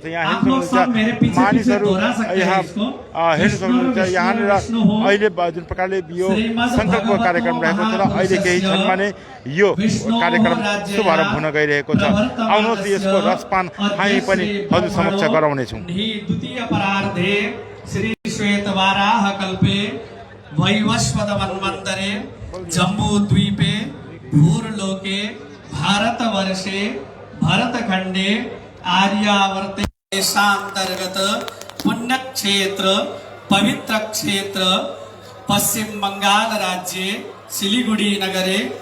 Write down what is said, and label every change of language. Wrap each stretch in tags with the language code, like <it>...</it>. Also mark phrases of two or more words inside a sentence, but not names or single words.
<ne>यहाँ हेर्न सक्नुहुन्छ मानिसहरू यहाँ हेर्न सक्नुहुन्छ यहाँनिर अहिले जुन प्रकारले यो सङ्कल्प कार्यक्रम रहेको छ र अहिले केही क्षण माने यो कार्यक्रम शुभारम्भ हुन गइरहेको छ। आउनुहोस् यसको रसपान हामी पनि हजुर समक्ष गराउनेछौँ।</ne> <sa>द्वितीय परार्धे श्री श्वेतवाराह कल्पे वैवस्वत मन्वन्तरे जम्बूद्वीपे भूर्लोके भारतवर्षे भरतखण्डे आर्यावर्ते देशान्तर्गत पुण्यक्षेत्र पवित्र क्षेत्र पश्चिम बंगाल राज्ये सिलीगुड़ी नगरे</sa>